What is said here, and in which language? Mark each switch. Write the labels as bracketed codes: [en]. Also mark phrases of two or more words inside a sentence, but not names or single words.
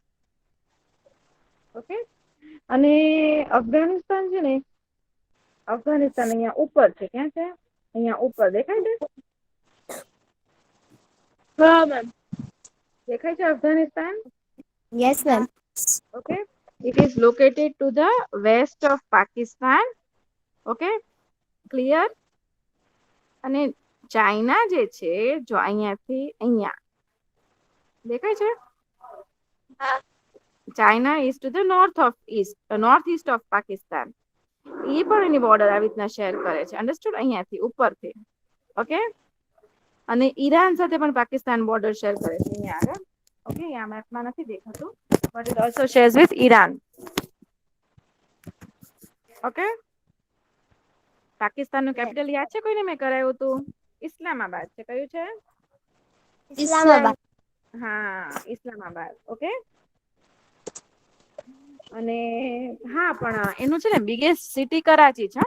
[en] ઓકે. [gu] અને અફઘાનિસ્તાન છે ને અફઘાનિસ્તાન અહીંયા ઉપર છે. ક્યાં છે? અહીંયા ઉપર દેખાય છે? હા મેમ. દેખાય છે અફઘાનિસ્તાન? [en] યસ મેમ. Okay. It is located to the west of Pakistan. Okay. Clear? [gu] અને ચાઇના જે છે જો અહીંયાથી અહીંયા દેખાય છે? [en] ચાઇના is to the north east of Pakistan. [gu] એ પણ એની બોર્ડર આવી રીતના શેર કરે છે. અન્ડરસ્ટુડ? અહીંયાથી ઉપરથી. ઓકે. અને ઈરાન સાથે પણ પાકિસ્તાન બોર્ડર શેર કરે છે અહીંયા આગળ. ઓકે. આ મેપમાં નથી દેખાતું. [en] But it also shares with Iran. [gu] ઓકે. પાકિસ્તાનનું કેપિટલ યાદ છે કોઈને? મેં કરાયું હતું. ઇસ્લામાબાદ છે. કયું છે? ઇસ્લામાબાદ. હા, ઇસ્લામાબાદ. ઓકે. અને હા પણ એનું છે ને [en] biggest city [gu] કરાચી છે.